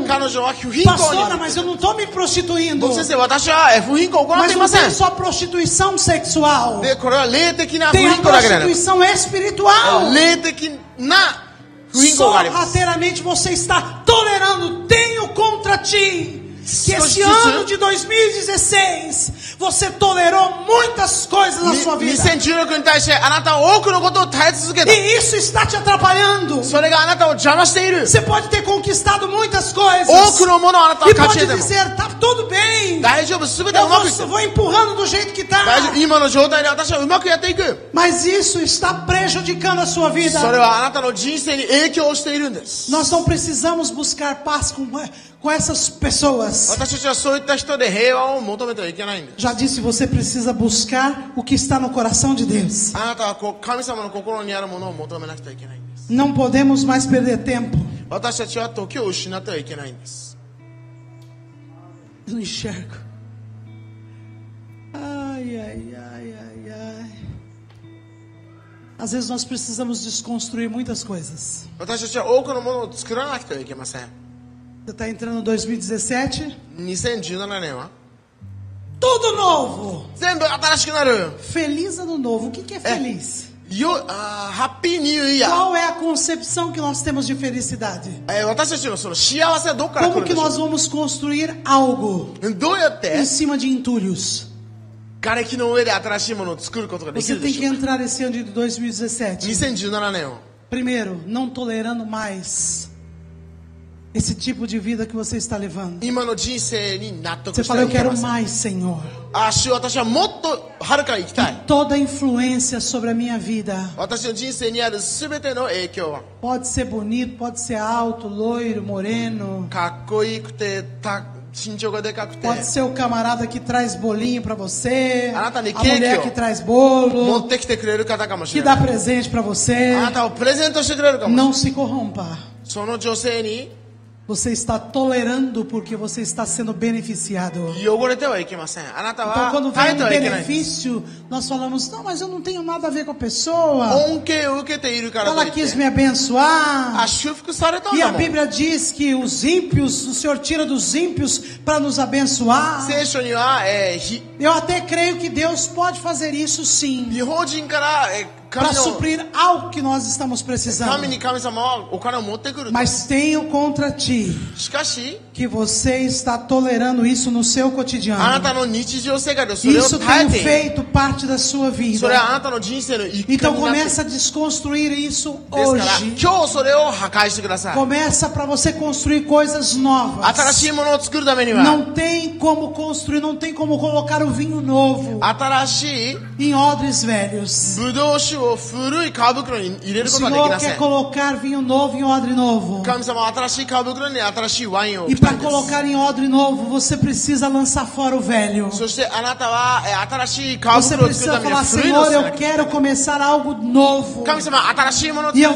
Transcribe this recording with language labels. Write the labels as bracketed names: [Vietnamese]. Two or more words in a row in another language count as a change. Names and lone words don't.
[Portuguese] Pastora, mas eu não estou me prostituindo. Mas não tem só prostituição sexual, tem a prostituição espiritual. sorrateiramente você está tolerando. Tenho contra ti que esse ano de 2016 você tolerou muitas coisas na sua vida. [Japanese] 2016 年に対してあなたは多くのことを耐え続けた。 [Portuguese] E isso está te atrapalhando. [Japanese] それがあなたを邪魔している。 [Portuguese] Você pode ter conquistado muitas coisas. [Japanese] 多くのものをあなたは [Portuguese] E [Japanese] 勝ち [Portuguese] pode [Japanese] 得ても [Portuguese] dizer, tá tudo bem. [Japanese] 大丈夫、すべて [Portuguese] Eu [Japanese] うまくいってる。 [Portuguese] vou empurrando do jeito que [Japanese] 大丈夫、 [Portuguese] tá. [Japanese] 今の状態で私はうまくやっていく。 [Portuguese] Mas isso está prejudicando a sua vida. [Japanese] それはあなたの人生に影響しているんです。 [Portuguese] Nós não precisamos buscar paz com essas pessoas. [Japanese] 私たちはそういった人で平和を求めてはいけないんです。 [Portuguese] Já disse, você precisa buscar o que está no coração de Deus. [Japanese] あなたは神様の心にあるものを求めなくてはいけないんです。 [Portuguese] Não podemos mais perder tempo. [Japanese] 私たちは時を失ってはいけないんです。 [Portuguese] Eu não enxergo. Ai, ai, ai, ai, ai. Às vezes nós precisamos desconstruir muitas coisas. [Japanese] 私たちは多くのものを作らなくてはいけません。 [Portuguese] Você está entrando em 2017? [Japanese] 2017年は [Portuguese] Tudo novo. [Japanese] 全部新しくなる。 [Portuguese] Feliz ano novo. O que é feliz? [English] Happy New Year. [Portuguese] Qual é a concepção que nós temos de felicidade? [Japanese] 私たちのその幸せはどこから来る [Portuguese] Como [Japanese] ん [Portuguese] que [Japanese] でしょ [Portuguese] nós vamos construir algo [Japanese] う。どうやって [Portuguese] em cima de entulhos? [Japanese] 瓦礫の上で新しいものを作ることができ [Portuguese] Você [Japanese] るで [Portuguese] tem [Japanese] し [Portuguese] que [Japanese] ょう。 [Portuguese] entrar esse ano de 2017. [Japanese] 2017 年を [Portuguese] Primeiro, não tolerando mais esse tipo de vida que você está levando. [Japanese] 今の人生に納得 [Portuguese] Você [Japanese] しては [Portuguese] fala, [Japanese] い [Portuguese] eu [Japanese] け [Portuguese] quero [Japanese] ません。 [Portuguese] mais, Senhor. [Japanese] 主よ、私はもっとはるかに行きたい。 [Portuguese] Toda influência sobre a minha vida. [Japanese] 私の人生にあるすべての影響は [Portuguese] Pode ser bonito, pode ser alto, loiro, moreno. [Japanese] かっこよくて身長がでかくて [Portuguese] Pode ser o camarada que traz bolinho pra você. Ah, tá, A de cake, mulher ó. que traz [Japanese] 持 [Portuguese] bolo. [Japanese] ってきてくれる方かもし [Portuguese] Que [Japanese] れな [Portuguese] dá [Japanese] い。 [Portuguese] presente pra você. [Japanese] あなたをプレゼントしてくれるかもしれない。 [Portuguese] Não se corrompa. [Japanese] その女性に [Portuguese] Você está tolerando porque você está sendo beneficiado. [Japanese] 汚れてはいけません。あなた [Portuguese] Então, [Japanese] は [Portuguese] quando [Japanese] 耐え [Portuguese] vem [Japanese] て [Portuguese] um [Japanese] はいけないんです。 [Portuguese] benefício, nós falamos, não, mas eu não tenho nada a ver com a pessoa. [Japanese] 恩恵を受けているからと [Portuguese] Ela [Japanese] いっ [Portuguese] quis [Japanese] て [Portuguese] me abençoar. [Japanese] 祝福されたん [Portuguese] E [Japanese] だ [Portuguese] a [Japanese] もん。 [Portuguese] Bíblia diz que os ímpios, o Senhor tira dos ímpios para nos abençoar. [Japanese] 聖書には、 [Portuguese] Eu até creio que Deus pode fazer isso sim. [Japanese] 違法人から、 [Portuguese] Para [Japanese] 神の [Portuguese] suprir algo que nós estamos precisando. [Japanese] 神に神様はお金を持ってくる。 [Portuguese] Mas tenho contra ti [Japanese] しかし、 [Portuguese] que você está tolerando isso no seu [Japanese] あな [Portuguese] cotidiano. [Japanese] たの日常生活でそれを [Portuguese] Isso [Japanese] 耐え [Portuguese] tem [Japanese] ている。 [Portuguese] feito parte da sua [Japanese] それはあ [Portuguese] vida. [Japanese] なたの人生の一環 [Portuguese] Então [Japanese] になっている。 [Portuguese] começa a desconstruir isso [Japanese] ですから [Portuguese] hoje. [Japanese] 今日それを破壊してください。 [Portuguese] Começa para você construir coisas novas. [Japanese] 新しいものを作るためには [Portuguese] Não tem como construir, não tem como colocar o vinho novo [Japanese] 新しい [Portuguese] em odres velhos. [Japanese] ブドウ酒を古い皮袋に入れ [Portuguese] O [Japanese] ることはでき [Portuguese] Senhor [Japanese] ませ [Portuguese] quer [Japanese] ん。 [Portuguese] colocar vinho novo em odre novo. [Japanese] 神様は新しい皮袋に新しいワインを置 [Portuguese] E [Japanese] きたい [Portuguese] para [Japanese] んです。 [Portuguese] colocar em odre novo, você precisa lançar fora o velho. [Japanese] そしてあなたは新しい皮 [Portuguese] Você [Japanese] 袋を作る [Portuguese] precisa [Japanese] ために [Portuguese] falar, [Japanese] は古いのを [Portuguese] Senhor, [Japanese] 捨てな [Portuguese] eu [Japanese] きゃいけない [Portuguese] quero começar algo novo. [Japanese] 神様は新しいものを [Portuguese] E [Japanese] 作